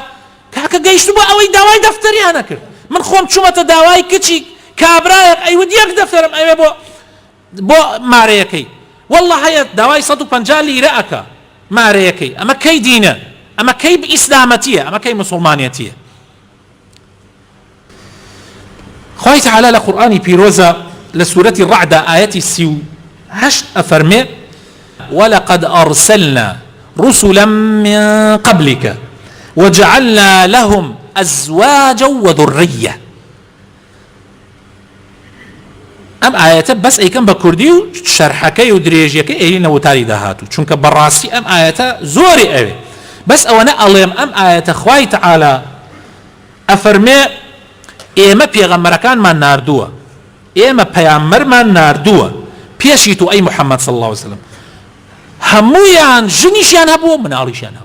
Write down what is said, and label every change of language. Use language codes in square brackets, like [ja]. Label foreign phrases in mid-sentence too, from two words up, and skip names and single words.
[ckb] کاکە گەیشت بۆ ئەوەی داوای دەفتەریان نەکرد. من خۆم چوومەتە داوای کچی کابرایەک ئەیود یەک دەفتەرم ئەوێ بۆ مارەیەکەی، والله هەیە داوای 150 لیرە ئەکا مارەیەکەی. ئەمە کەی دینە؟ ئەمە کەی ئیسلامەتیە؟ ئەمە کەی مسلمانیەتیە؟ خوای تعالی لە قورئانی پیرۆزە لە سورەتی ڕەعدە ئاەتی 38 ئەفەرمێ [ar] ولقد أرسلنا رسلا من قبلك وجعلنا لهم أزواجا وذرية. [ckb] ئەم ئاەتە بەس ئەیکەم بە کوردی و شەرحەکەی و درێژیەکە ئێرینە وتاری داهاتوو، چونکە بەڕاستی ئەم ئاەتە زۆری ئەوێ. بەس ئەوەنە ئەڵێم ئەم ئاەتە خوای تعالی ئەفەرمێ ئێمە پێغەمبەرەکانمان ناردووە، ئێمە پەیامبەرمان ناردووە پێشی تو ئەی محەممەد [ar] صلی الله عليه وسلم، [ckb] هەموویان ژنیشیان هەبووە مناڵیشیان هەبوو.